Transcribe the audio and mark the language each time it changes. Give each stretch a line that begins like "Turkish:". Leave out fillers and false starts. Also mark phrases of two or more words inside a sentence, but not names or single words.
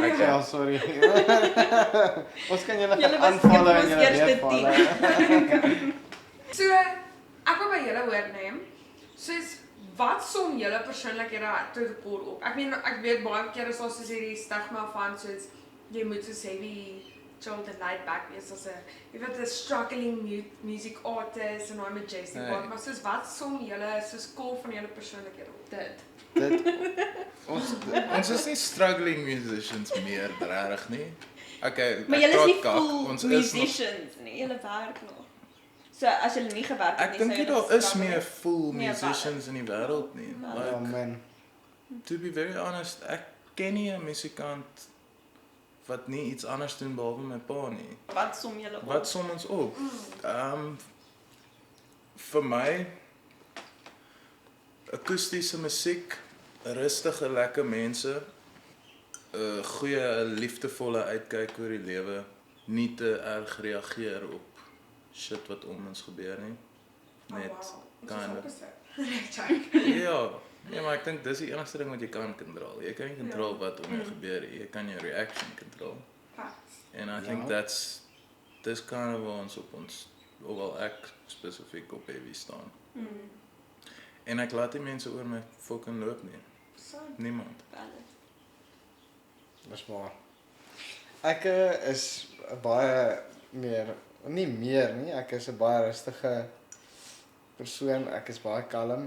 Afrikaans: Ja, sorry. Ons kan julle Julle was aanvalle en ons julle eerste weervalle. So, ek wil by julle hoor neem. Soos wat som julle persoonlikhede tot die pool op? Ek meen ek weet baie keer is daar soos hierdie stigma van soos jy moet so
English: heavy chilled and laid back
Afrikaans: wees as 'n jy weet 'n
English: struggling music artist
Afrikaans: en daai majestic Nee. part, maar soos wat som julle soos cool van julle persoonlikhede op? Dit. Ons is nie
English: struggling musicians
Afrikaans: meer, regtig nie. Okay, Maar ek julle is nie praat kak, full ons is nog- musicians nie, julle werk nog. So as julle nie gewerk het Ek nie, dink sou nie julle daar is struggle meer het. full Nee, musicians in die wêreld nie. Ja, Ja, Like, man.
English: to be very honest,
Afrikaans: ek ken nie 'n musikant wat nie iets anders doen behalwe my pa nie. Wat som julle op? Wat som ons op? Vir my akoestiese musiek, rustige, lekker mense, 'n goeie, liefdevolle uitkyk oor die lewe, nie te erg reageer op shit wat om ons gebeur nie. Net
English: kind of.
Afrikaans: Ja, nee, maar ek dink dis die enigste ding wat jy kan kontrol. Jy kan nie kontrol wat om jou gebeur nie. Jy kan jou reaction kontrol.
English: And I think that's kind of
Afrikaans: waar ons op ons, hoewel ek spesifiek op heavy staan. En ek laat die mense oor my fucking loop nie. Niemand. Dis maar. Ek is 'n baie nie meer nie, ek is 'n baie rustige persoon, ek is baie kalm.